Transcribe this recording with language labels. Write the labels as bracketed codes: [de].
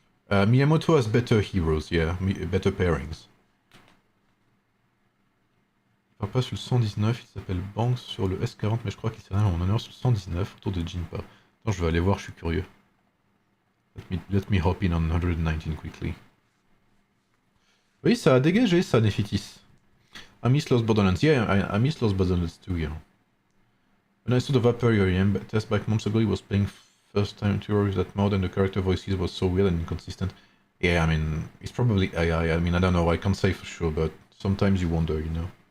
[en] Miyamoto has better heroes, yeah, better pairings. [fr] Il part pas sur le 119, il s'appelle Banks sur le S40, mais je crois qu'il s'est rien en honneur sur le 119, autour de Jinpa. Attends, je vais aller voir, je suis curieux. [en] Let me hop in on 119 quickly. [fr] Oui, ça a dégagé, ça, Nephitis. [en] I miss Lost Borderlands. Yeah, I miss Lost Borderlands too, yeah. When I saw the Vapor AoEM test back months ago, he was playing first time to that mode and the character voices was so weird and inconsistent. Yeah, I mean, it's probably AI. I mean, I don't know, I can't say for sure, but sometimes you wonder, you know.